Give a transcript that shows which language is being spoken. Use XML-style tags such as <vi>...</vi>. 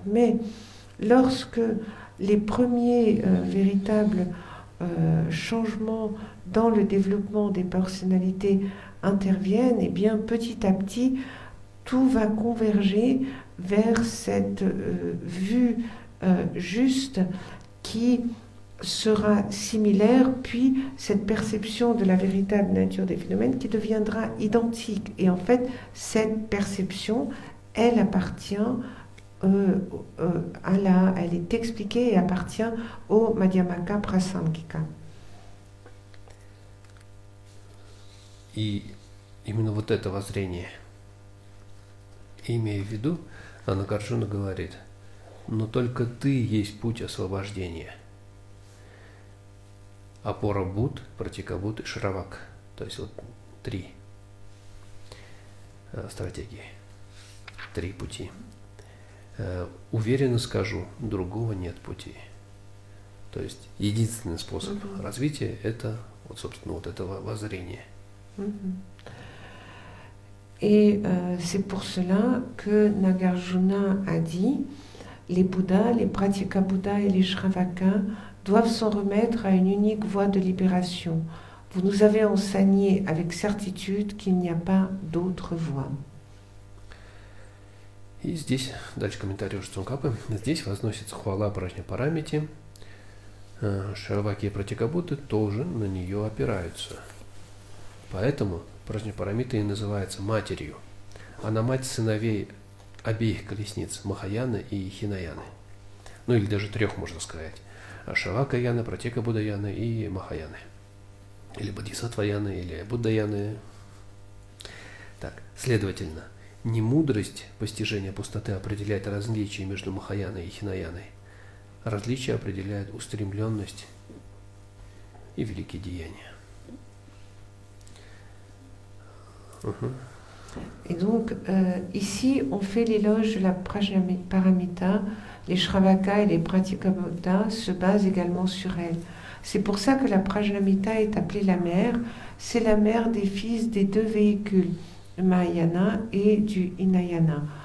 <fr>Mais lorsque les premiers véritables changements dans le développement des personnalités interviennent, et bien petit à petit, tout va converger vers cette vue juste qui sera similaire, puis cette perception de la véritable nature des phénomènes qui deviendra identique. Et en fait, cette perception, elle appartient elle est expliquée et appartient au Madhyamaka Prasangika.</fr> <ru>И именно вот это воззрение, имея в виду, Нагарджуна говорит, но только ты есть путь освобождения. Опора Будд, Пратикабудд и Шравак. То есть вот три стратегии, три пути. Уверенно скажу, другого нет пути. То есть единственный способ развития – это, вот, собственно, вот это воззрение.</ru> <fr>Et c'est pour cela que Nagarjuna a dit, les Bouddhas, les Pratyeka Bouddhas et les Shravakas doivent s'en remettre à une unique voie de libération. Vous nous avez enseigné avec certitude qu'il n'y a pas d'autre voie.</fr> <ru>И здесь, дальше комментарий уже Цункапы, здесь возносится хвала Праджняпарамити. Шраваки и Пратикабуты тоже на нее опираются. Поэтому Праджняпарамита и называется матерью. Она мать сыновей обеих колесниц, Махаяны и Хинаяны. Ну или даже трех, можно сказать. Шравакаяны, Пратикабудаяны и Махаяны. Или Бодхисаттваяны, или Буддаяны. Так, следовательно, не мудрость постижения пустоты определяет различие между Махаяной и Хинаяной. Различие определяет устремленность и великие деяния.</ru> <fr>Et donc, ici, on fait l'éloge de la Prajnaparamita. Les Shravakas et les Pratyekabuddhas se basent également sur elle. C'est pour ça que la Prajnamita est appelée la mère. C'est la mère des fils des deux véhicules, du Mahayana et du Hinayana.</fr>